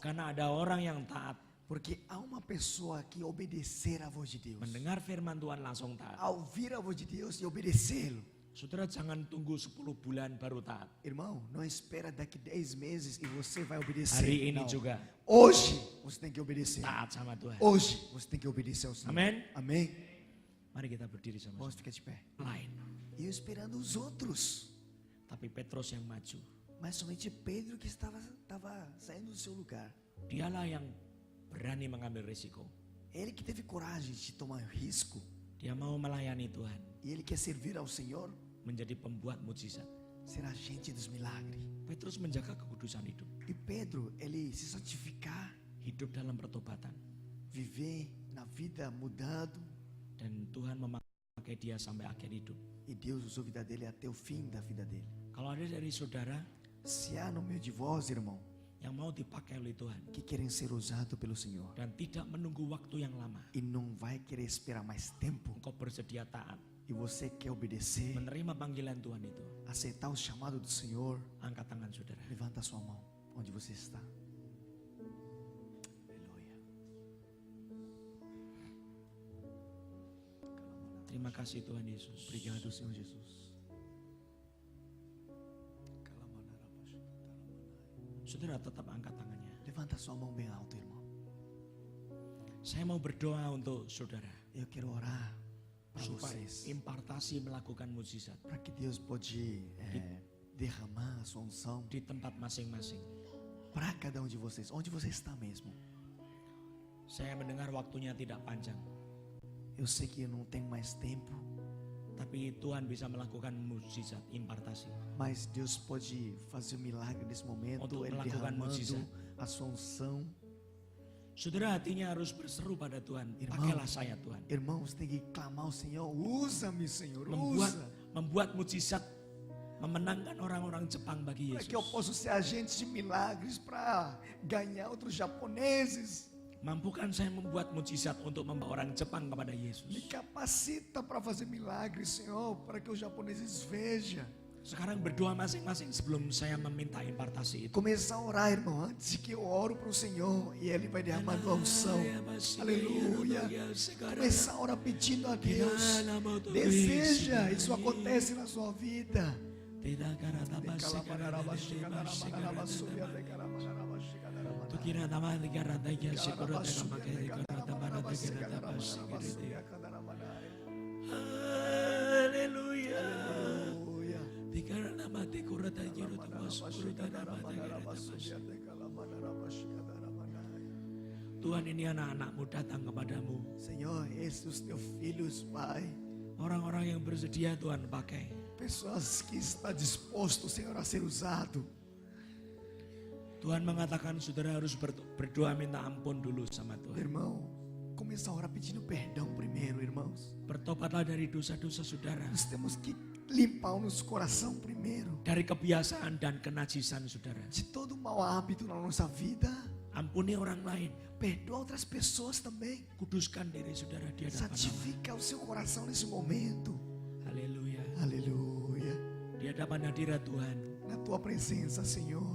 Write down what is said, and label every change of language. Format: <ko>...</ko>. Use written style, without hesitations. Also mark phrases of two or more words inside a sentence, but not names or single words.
<id>Karena ada orang yang taat.</id> <pt>Porque há uma pessoa que obedecer à voz de Deus.</pt> <id>Mendengar firman Tuhan langsung taat.</id> <pt>Ao ouvir a voz de Deus e obedecê-lo.</pt> <id>Saudara jangan tunggu 10 bulan baru taat.</id> <pt>Irmão, não espera daqui 10 meses e você vai obedecer.</pt> <id>Hari ini</id> <pt>Não.</pt> <id>juga</id> <pt>Hoje você tem que obedecer.</pt> <id>taat sama Tuhan.</id> <pt>Hoje você tem que obedecer ao Senhor.</pt> <id>Amin.</id> <pt>Amém?</pt> <id>Mari kita berdiri sama-sama.</id> <pt>Vamos ficar de pé.</pt> <id>Lain.</id> <pt>E eu esperando os outros.</pt> <id>Tapi Petrus yang maju.</id> <pt>Mas somente Pedro que estava saindo do seu lugar.</pt> <id>Dialah yang berani mengambil risiko.</id> <pt>Ele que teve coragem de tomar risco,</pt> <id>Dia mau melayani Tuhan,</id> <pt>e ele quer servir ao Senhor,</pt> <id>menjadi pembuat mukjizat.</id> <pt>ser agente dos milagres.</pt> <id>Petrus menjaga kekudusan hidup,</id> <pt>E Pedro, ele se santificar,</pt> <id>hidup dalam pertobatan.</id> <pt>viver na vida mudado,</pt> <id>Dan Tuhan memakai dia sampai akhir hidup.</id> <pt>e Deus usou a vida dele até o fim da vida dele.</pt> <id>Kalau ada dari saudara</id> <pt>Se há no meio de vós, irmão,</pt> <id>yang mau dipakai oleh Tuhan</id> <pt>que querem ser usados pelo Senhor,</pt> <id>dan tidak menunggu waktu yang lama,</id> <pt>e não vai querer esperar mais tempo,</pt> <id>engkau bersedia taat,</id> <pt>e você quer obedecer,</pt> <id>menerima panggilan Tuhan itu,</id> <pt>aceitar o chamado do Senhor,</pt> <id>angkat tangan saudara.</id> <pt>levanta sua mão onde você está. Aleluia.</pt> <id>Terima kasih Tuhan Yesus.</id> <pt>Obrigado, Senhor Jesus.</pt> <id>Saudara tetap angkat tangannya.</id> <pt>Levanta sua mão bem alto, irmão.</pt> <id>Saya mau berdoa untuk saudara</id> <pt>Eu quero orar para</pt> <id>supaya</id> <pt>vocês,</pt> <id>impartasi melakukan mukjizat</id> <pt>para que Deus pode derramar a sua unção</pt> <id>di tempat masing-masing.</id> <pt>para cada um de vocês, onde você está mesmo.</pt> <id>Saya mendengar waktunya tidak panjang,</id> <pt>Eu sei que não tem mais tempo,</pt> <id>tapi Tuhan bisa melakukan mukjizat impartasi.</id> <pt>mas Deus pode fazer um milagre nesse momento,</pt> <id>Untuk</id> <pt>Ele</pt> <id>melakukan</id> <pt>derramando</pt> <id>mukjizat.</id> <pt>a sua unção.</pt> <id>Saudara hatinya harus berseru pada Tuhan,</id> <pt>Irmão.</pt> <id>pakailah saya Tuhan.</id> <pt>Irmãos, tem que clamar ao Senhor, usa-me, Senhor, usa,</pt> <id>Membuat mukjizat, memenangkan orang-orang Jepang bagi</id> <pt>para que eu</pt> <id>Yesus.</id> <pt>possa ser agente de milagres para ganhar outros japoneses.</pt> <id>Mampukan saya membuat mukjizat untuk membawa orang Jepang kepada</id> <pt>Me</pt> <id>Yesus.</id> <pt>capacita para fazer milagres, Senhor, para que os japoneses vejam.</pt> <id>Sekarang berdoa masing-masing sebelum saya meminta impartasi itu.</id> <pt>Começar a orar, irmão, antes que eu oro para o Senhor e Ele vai derramando a unção. Aleluia. Começar a orar pedindo a Deus. Deseja, isso acontece na sua vida.</pt> <id>Haleluya.</id> <pt>Aleluia.</pt> <id>Tuhan, ini anak-anakmu datang kepadamu.</id> <pt>Senhor, esses os teus filhos, Pai.</pt> <id>Orang-orang yang bersedia Tuhan pakai.</id> <pt>Pessoas que estão dispostos, Senhor, a ser usado.</pt> <id>Tuhan mengatakan saudara harus berdoa minta ampun dulu sama Tuhan.</id> <pt>Irmão, começar a orar pedindo perdão primeiro, irmãos.</pt> <id>Bertobatlah dari dosa-dosa saudara.</id> <pt>Nós temos que limpar o nosso coração primeiro.</pt> <id>Dari kebiasaan dan kenajisan saudara.</id> <pt>De todo mau hábito na nossa vida.</pt> <id>Ampuni orang lain.</id> <pt>Perdoa outras pessoas também.</pt> <id>Kuduskan diri saudara di hadapan Allah.</id> <pt>Santifica o seu coração nesse momento.</pt> <id>Haleluya.</id> <pt>Aleluia.</pt> <id>Di hadapan hadirat Tuhan.</id> <pt>Na tua presença, Senhor.</pt>